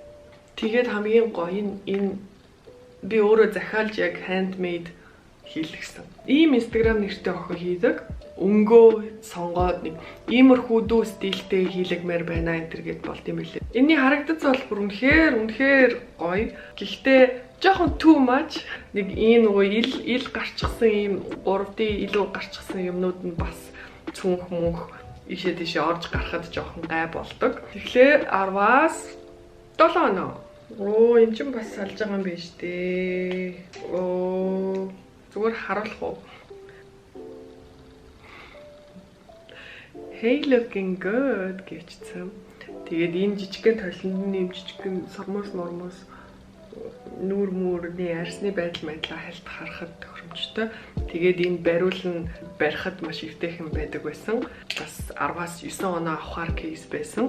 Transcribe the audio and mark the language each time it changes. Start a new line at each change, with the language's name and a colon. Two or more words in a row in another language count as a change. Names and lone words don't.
Mongolian: Тэгээд хамгийн гоё энэ би өөрөө захиалж яг handmade хийлгэсэн. Ийм Instagram нэртэй охин хийдэг. Өнгөө сонгоод нэг иймэрхүү дүү стилтэй хийлэгмээр байна энэ төр гэд болт юм билээ. Энийний харагдц бол бүр үнэхээр гоё. Гэхдээ жоохон
English: too much.
Mongolian: Нэг ийм нөгөө ил гарчихсан ийм 3D илүү гарчихсан юмнууд нь бас цүнх мөнх ишээ тийшээ орж гарахад жоохон гай болдог. Тэгэхээр 10-аас 7 оноо. Эн чинь бас салж байгаа юм биш дээ. Зүгээр харуулах уу?
English: Hey looking good
Mongolian: гэвчихсэн. Тэгээд энэ жижигхэн толинд нэм жижигхэн сормоос нүүр мөрний арсны байдал хайлт харахад тохиромжтой. Тэгээд энэ бариул нь барихад маш эвтэйхэн байдаг байсан. Бас 10-аас 9 оноо авахар кейс байсан.